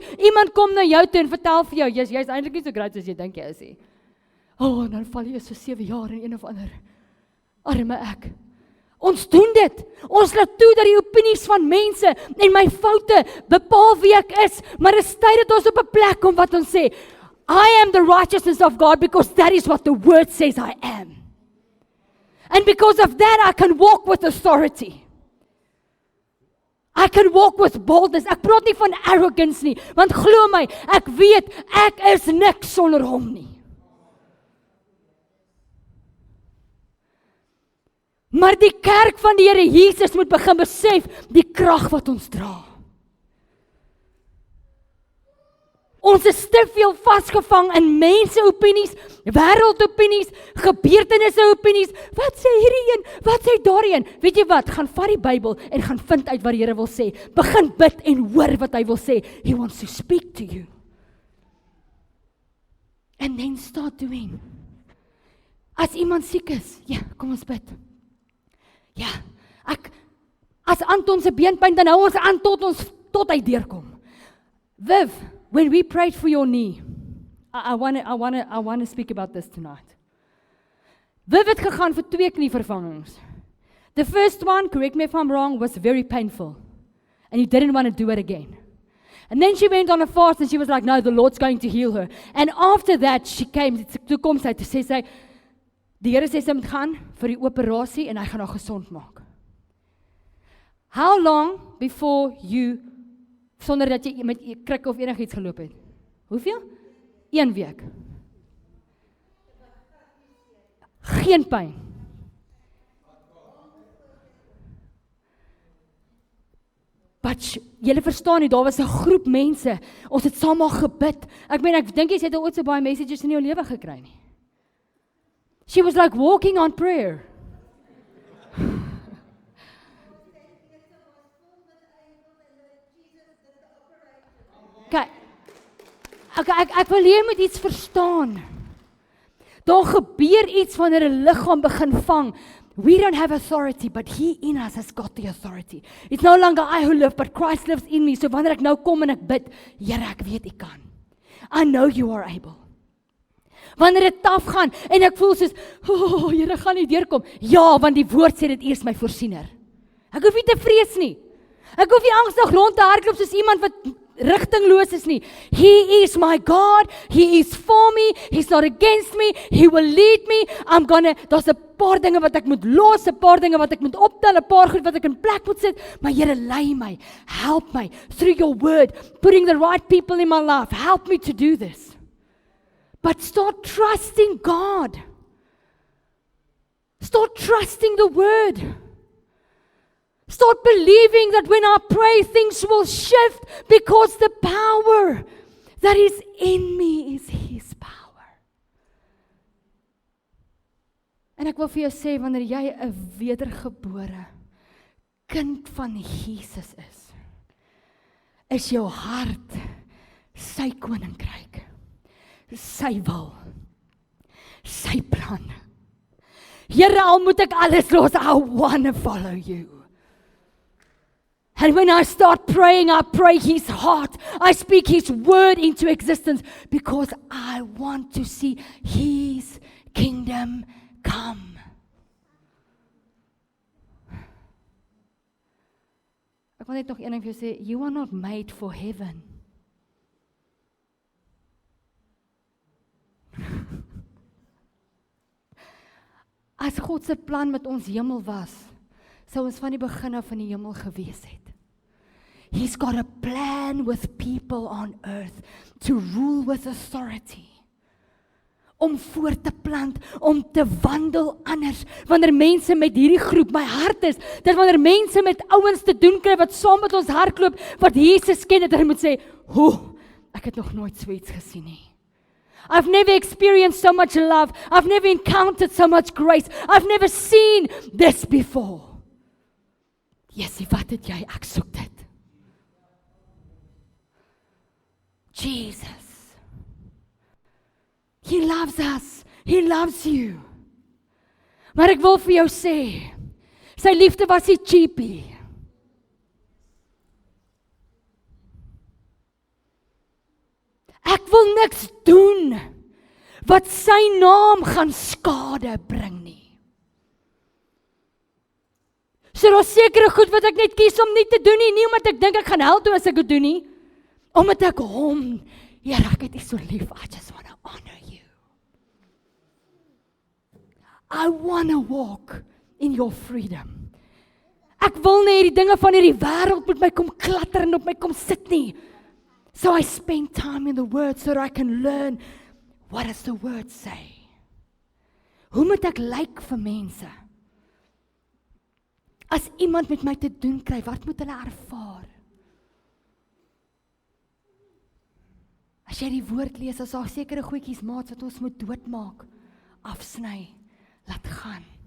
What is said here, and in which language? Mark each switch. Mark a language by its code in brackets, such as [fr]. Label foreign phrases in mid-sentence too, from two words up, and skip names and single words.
[af] Iemand kom na jou toe en vertel vir jou, jy's eintlik nie so great as jy dink jy is nie. En dan val jy so 7 jaar in een of ander. Arme ek. Ons doen dit. Ons laat toe dat die opinies van mense en my foute bepaal wie ek is, maar dit is tyd dat ons op 'n plek kom wat ons sê, [en] I am the righteousness of God because that is what the word says I am. And because of that, I can walk with authority. I can walk with boldness. [af] Ek praat nie van arrogance nie, want glo my, ek weet, ek is niks sonder hom nie. Maar die kerk van die Here Jesus moet begin besef die krag wat ons dra. Ons is te veel vasgevang in mense-opinies, wêreldopinies, gebeurtenisse-opinies. Wat sê hierdie een? Wat sê daardie een? Weet jy wat? Gaan vat die Bybel en gaan vind uit wat die Here wil sê. Begin bid en hoor wat hy wil sê. [en] He wants to speak to you. And then start doing. [af] As iemand siek is, ja, kom ons bid. Ja, as Anton se beenpyn, dan hou ons aan tot hy deurkom. [en] Viv, when we prayed for your knee, I want to speak about this tonight. [af] Viv het gegaan vir 2 knievervangings. [en] The first one, correct me if I'm wrong, was very painful. And you didn't want to do it again. And then she went on a fast and she was like, no, the Lord's going to heal her. And after that, she came, [af] toe kom sy, toe sê sy, die Here sê sy moet gaan vir die operasie en hy gaan haar gesond maak. [en] How long before you, [af] sonder dat jy met krik of enigiets geloop het? Hoeveel? 1 week. Geen pyn. But julle verstaan nie, daar was 'n groep mense, ons het saam maar gebid. Ek dink jy het al ooit so baie messages in jou lewe gekry nie. [en] She was like walking on prayer. [af] Ek wil jy moet iets verstaan. Daar gebeur iets wanneer 'n liggaam begin vang. [en] We don't have authority, but He in us has got the authority. It's no longer I who live, but Christ lives in me. [af] So wanneer ek nou kom en ek bid, Here, ek weet U kan. [en] I know You are able. [af] Wanneer dit taaf gaan en ek voel soos, Here, gaan nie deurkom. Ja, want die woord sê dit eers my voorsiener. Ek hoef nie te vrees nie. Ek hoef nie angstig rond te hardloop soos iemand wat rigtingloos is nie. [en] He is my God. He is for me. He's not against me. He will lead me. [af] Daar's 'n paar dinge wat ek moet los, 'n paar dinge wat ek moet optel, 'n paar goed wat ek in plek moet sit. Maar Here, lei my. [en] Help my through Your word, putting the right people in my life. Help me to do this. But start trusting God. Start trusting the word. Start believing that when I pray, things will shift because the power that is in me is His power. [af] En ek wil vir jou sê, wanneer jy 'n wedergebore kind van Jesus is jou hart sy koninkryk, sy wil, sy plan. Here, al moet ek alles los, [en] I want to follow you. And when I start praying, I pray His heart. I speak His word into existence because I want to see His kingdom come. [af] Ek wil net nog een ding vir jou sê, [en] you are not made for heaven. [af] As God se plan met ons hemel was, sou ons van die begin af in die hemel gewees het. [en] He's got a plan with people on earth to rule with authority. [af] Om voort te plant, om te wandel anders. Wanneer mense met hierdie groep, my hart is, dat wanneer mense met ouens te doen kry, wat saam met ons hardloop, wat Jesus ken, dat hulle moet sê, ek het nog nooit so iets gesien nie. [en] I've never experienced so much love. I've never encountered so much grace. I've never seen this before. [af] Jessie, wat het jy? Ek soek dit. Jesus. [en] He loves us. He loves you. [af] Maar ek wil vir jou sê, sy liefde was nie cheapie. Ek wil niks doen wat sy naam gaan skade bring nie. So daar's sekere goed wat ek net kies om nie te doen nie, nie omdat ek dink ek gaan hel toe as ek dit doen nie, omdat ek hom, Here, ek het U so lief, [en] I just want to honor you. I want to walk in your freedom. [af] Ek wil nie hierdie dinge van hierdie wêreld met my kom klatter en op my kom sit nie. [en] So I spend time in the Word so that I can learn what does the Word say. [af] Hoe moet ek lyk vir mense? As iemand met my te doen kry, wat moet hulle ervaar? As jy die Woord lees, as daar sekere goedjies maats wat ons moet doodmaak, afsny, laat gaan.